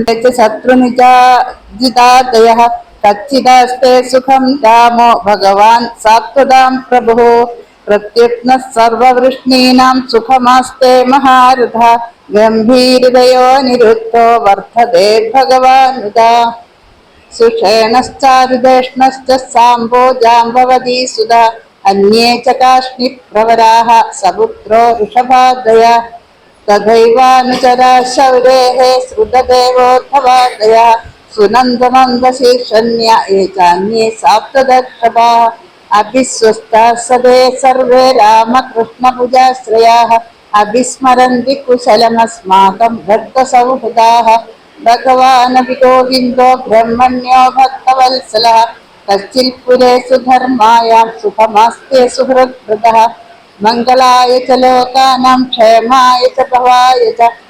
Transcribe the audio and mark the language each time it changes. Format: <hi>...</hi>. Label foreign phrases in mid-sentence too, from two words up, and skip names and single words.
<sa>ശത്രുനിജിതാദയഃ തച്ചിദാസ്തേ സുഖം രാമോ ഭഗവാൻ സാത്വതാം പ്രഭുഃ പ്രത്യുത്നഃ സർവവൃഷ്ണീനാം സുഖമാസ്തേ മഹാരഥ ഗംഭീരതയോ നിരുദ്ധോ വർദ്ധതേ ഭഗവാനുദാ സുഷേണശ്ചാരുദേഷ്ണശ്ച സാംബോ ജാംബവതീ സുധാ അന്യേ ച കാശ്മീപ്രവരാः സപുത്രോ ഋഷഭാദയ തഥൈവാനുചരാ ശൗരേः ശ്രുതദേവോദ്ധവാദയ സുനന്ദമന്ദശീർഷണ്യ ये चान्ये साप्तदर्शभाः अभिस्वस्ताः सदे सर्वे रामकृष्णभुजाश्रयाः अभिस्मरन्ति कुशलमस्माकं भक्तसौहृदाः भगवानपि गोविन्दो ब्रह्मण्यो भक्तवत्सलः कश्चित्पुरे सुधर्मायां सुखमास्ते सुहृद्भृतः मङ्गलाय च लोकानां क्षेमाय च भवाय च</sa>